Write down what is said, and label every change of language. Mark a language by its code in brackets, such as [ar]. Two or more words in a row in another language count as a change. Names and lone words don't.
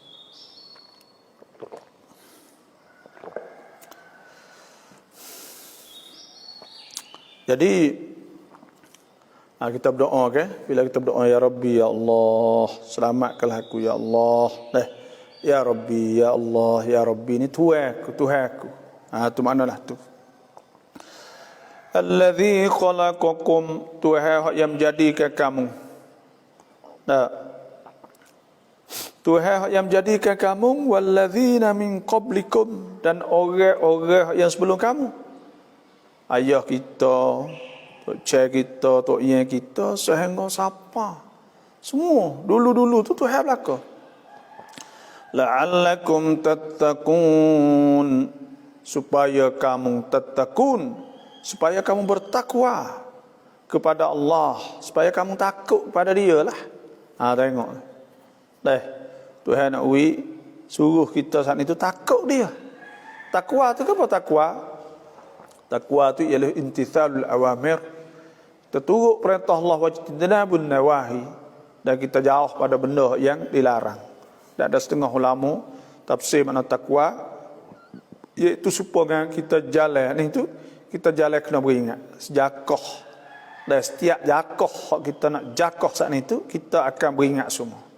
[ms] Jadi kita berdoa kan, bila kita berdoa [ar] ya Rabbi ya Allah, [ms] selamatkanlah aku [ar] ya Allah. Ya Rabbi ya Allah ya Rabbi ni Tuhanku. [ms] Tu maknalah tu. [ar] Allazi khalaqakum, [ms] Tuhan yang menjadikan kamu. Tuhan yang menjadikan kamu [ar] walladzina min qablikum, [ms] dan orang-orang yang sebelum kamu. Ayah kita, tok cik kita, tok yang kita, sehingga siapa. Semua dulu-dulu tu Tuhan belaka. [ar] La'allakum tattaqun, [ms] supaya kamu tattaqun, supaya kamu bertakwa kepada Allah, supaya kamu takut kepada Dia lah. Tengok. Tuhan nak suruh kita saat itu takut Dia. Takwa tu apa takwa? Takwa tu ialah [ar] imtithalul awamir, [ms] terturut perintah Allah [ar] wa tajtanabun nawahi, [ms] dan kita jauh pada benda yang dilarang. Dan ada setengah ulama tafsir makna takwa iaitu supaya kita jalan ni tu, kita jalan kena beringat sejakoh. Dan setiap jakoh kita nak jakoh saat itu, kita akan beringat semua.